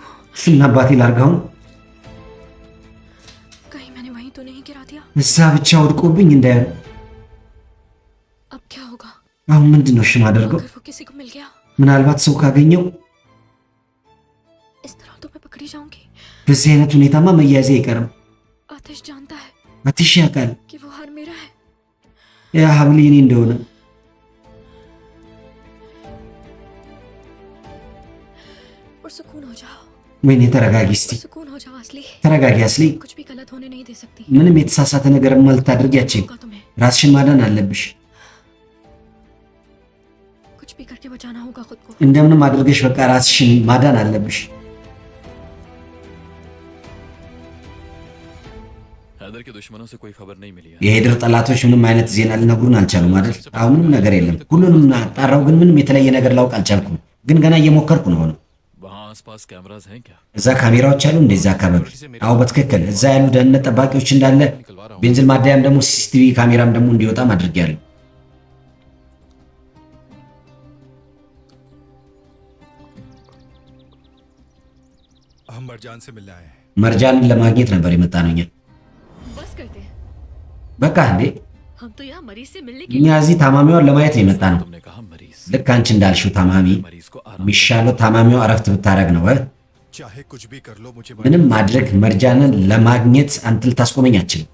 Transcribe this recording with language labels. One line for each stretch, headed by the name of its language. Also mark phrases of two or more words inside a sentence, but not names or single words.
Amharic: እና አባቴ ላርጋው?
Hindi: कहीं मैंने वहीं तो नहीं गिरा दिया?
Amharic: እዛ ብቻ ወድቆብኝ እንዳያሉ።
Hindi: अब क्या होगा?
Amharic: አሁን ምንድን ነው እሺ ማደርገው?
Hindi: अगर वो किसी को मिल गया,
Amharic: ምናልባት ሰው ካገኘው
Hindi: इस तरह तो मैं पकड़ी जाऊंगी।
Amharic: በዚህ አይነት ሁኔታማ መያዜ አይቀርም።
Hindi: आतिश जानता है
Amharic: አትሽ ያውቃል
Hindi: कि वो हार मेरा है।
Amharic: ያ ሐብል የኔ እንደሆነ።
Hindi: और सुकून हो जाओ।
Amharic: ወይኔ ተረጋጊ እስቲ፣
Hindi: सुकून हो जाओ असली।
Amharic: ተረጋጊ አስሊ።
Hindi: कुछ भी गलत होने नहीं दे सकती।
Amharic: ምንም የተሳሳተ ነገር ልታደርጊያችን
Hindi: होगा तुम्हें
Amharic: ራስሽን ማዳን አለብሽ።
Hindi: कुछ भी करके बचाना होगा खुद को।
Amharic: እንደምንም አድርገሽ በቃ ራስሽን ማዳን አለብሽ።
Hindi: हैदर के दुश्मनों से कोई खबर नहीं मिली है।
Amharic: የሄድር ጠላቶች ምንም አይነት ዜና ሊነግሩን አልቻሉም አይደል? አሁን ምንም ነገር የለም። ሁሉንም አጣራው፣ ግን ምንም የተለየ ነገር ላውቅ አልቻልኩም። ግን ገና እየሞከርኩ ነው።
Hindi: वहाँ आसपास कैमरास हैं क्या?
Amharic: እዛ ካሜራዎች አሉ እንደዛ አካባቢ? አዎ በትክክል እዛ ያሉ ደህንነት ጠባቂዎች እንዳለ፣
Hindi: निकलवा रहा हूँ।
Amharic: ቤንዚን ማደያም ደግሞ ሲሲቲቪ ካሜራም ደግሞ እንዲወጣም አድርጌያለሁ።
Hindi: हम मरजान से मिलने आए हैं।
Amharic: መርጃንን ለማግኘት ነበር የመጣ ነው እኛ።
Hindi: बस करते हैं।
Amharic: በቃ እንዴ
Hindi: हम तो यहाँ मरीज से मिलने
Amharic: እኛ እዚህ ታማሚዋን ለማየት ነው የመጣ ነው።
Hindi: तुमने कहा मरीज।
Amharic: ልክ አንቺ እንዳልሽው ታማሚ
Hindi: मरीज को आराम।
Amharic: የሚሻለው ታማሚዋ እረፍት ብታረግ ነው።
Hindi: चाहे कुछ भी कर लो मुझे
Amharic: ምንም ማድረግ መርጃንን ለማግኘት አንተ ልታስቆመኝ አትችልም።